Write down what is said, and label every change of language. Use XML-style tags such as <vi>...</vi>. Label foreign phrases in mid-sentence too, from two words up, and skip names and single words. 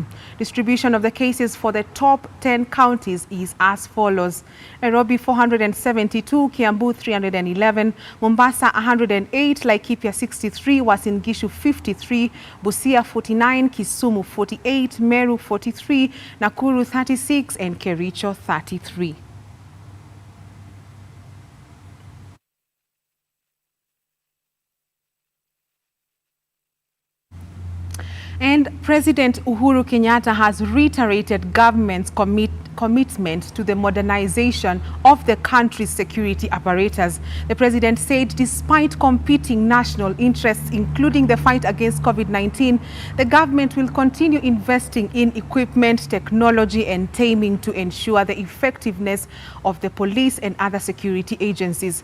<en>Distribution of the cases for the top 10 counties is as follows: Nairobi 472, Kiambu 311, Mombasa 108, Laikipia 63, Uasin Gishu 53, Busia 49, Kisumu 48, Meru 43, Nakuru 36, and Kericho 33. And President Uhuru Kenyatta has reiterated government's commitment to the modernization of the country's security apparatus. The president said despite competing national interests, including the fight against COVID-19, the government will continue investing in equipment, technology, and taming to ensure the effectiveness of the police and other security agencies.</en>